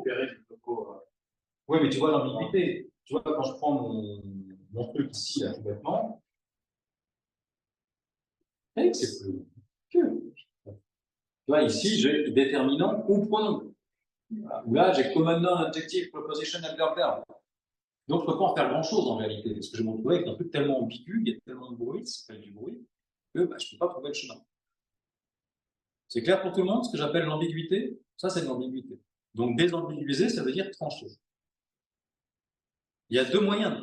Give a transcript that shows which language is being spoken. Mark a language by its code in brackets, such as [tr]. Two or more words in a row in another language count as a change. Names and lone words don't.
[fr] Oui, mais tu vois l'ambiguïté. Tu vois, quand je prends mon truc ici, là, tout bêtement, c'est plus que. Tu vois, ici, j'ai déterminant ou pronom. Voilà. Ou là, j'ai [en] common noun, adjective, proposition, adverb, verb. [fr] Donc, je ne peux pas en faire grand-chose en réalité, parce que je vais me retrouver avec un truc tellement ambigu, il y a tellement de bruit, ça s'appelle du bruit, que bah, je ne peux pas trouver le chemin. C'est clair pour tout le monde, ce que j'appelle l'ambiguïté? Ça, c'est de l'ambiguïté. Donc, désambiguiser, ça veut dire trancher. Il y a deux moyens.